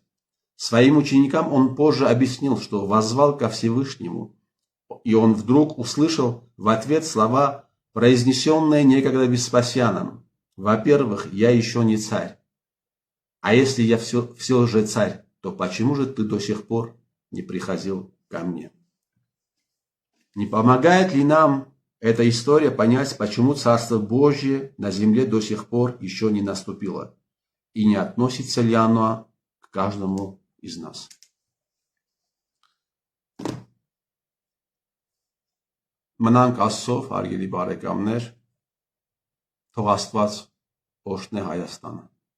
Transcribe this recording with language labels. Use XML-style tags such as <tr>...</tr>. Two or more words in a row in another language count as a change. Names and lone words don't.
<ru>Своим ученикам он позже объяснил, что воззвал ко Всевышнему, и он вдруг услышал в ответ слова, произнесенные некогда Веспасианом: «Во-первых, я еще не царь, а если я все же царь, то почему же ты до сих пор не приходил ко мне?» Не помогает ли нам эта история понять, почему Царство Божье на земле до сих пор еще не наступило? И не относится ли оно к каждому из нас?</ru> <hy>Մնանք Աստծով, հարգելի բարեկամներ, թող Աստված օրհնի Հայաստանը։</hy>